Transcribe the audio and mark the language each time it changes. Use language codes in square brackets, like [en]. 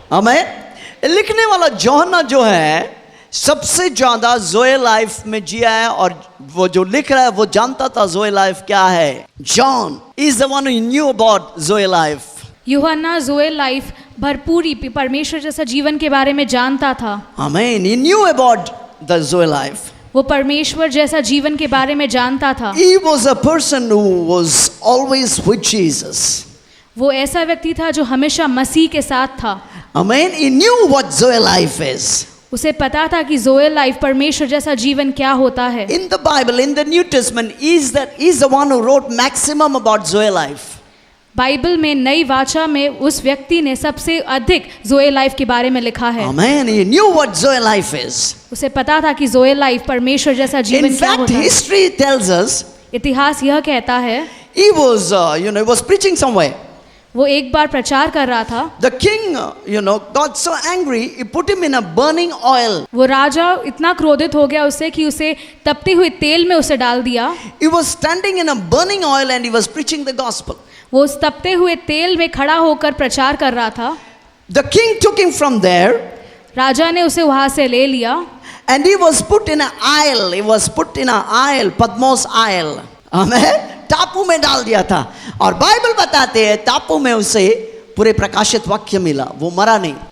[hi] हमें लिखने वाला यूहन्ना जो है सबसे ज्यादा ज़ोए लाइफ में जिया है, और वो जो लिख रहा है वो जानता था ज़ोए लाइफ क्या है। [en] John is the one who knew about zoe life. [hi] यूहन्ना ज़ोए लाइफ भरपूरी परमेश्वर जैसा जीवन के बारे में जानता था। आमीन। [en] He knew about the Zoe life. [hi] वो परमेश्वर जैसा जीवन के बारे में जानता था। [en] He was a person who was always with Jesus. [hi] वो ऐसा व्यक्ति था जो हमेशा मसीह के साथ था। [en] Amen. He knew what Zoe life is. [hi] उसे पता था कि ज़ोए लाइफ परमेश्वर जैसा जीवन क्या होता है। [en] In the Bible, in the New Testament, he's the one who wrote maximum about Zoe life. [hi] Bible में नई वाचा में उस व्यक्ति ने सबसे अधिक ज़ोए लाइफ के बारे में लिखा है। [en] Amen. He knew what Zoe life is. [hi] उसे पता था कि ज़ोए लाइफ परमेश्वर जैसा जीवन [en] In [hi] क्या [en] fact, [hi] होता है। [en] history tells us [hi] इतिहास यह कहता है [en] he was preaching somewhere. [hi] वो एक बार प्रचार कर रहा था। [en] The king, got so angry, he put him in a burning oil. [hi] वो राजा इतना क्रोधित हो गया उससे कि उसे तपते हुए तेल में उसे डाल दिया। [en] He was standing in a burning oil and he was preaching the gospel. [hi] वो उस तपते हुए तेल में खड़ा होकर प्रचार कर रहा था। [en] The king took him from there. [hi] राजा ने उसे वहां से ले लिया। [en] And he was put in an aisle. He was put in an aisle, Patmos aisle. [hi] Amen. टापू में डाल दिया था। और बाइबल बताते हैं टापू में उसे पूरे प्रकाशित वाक्य मिला, वो मरा नहीं।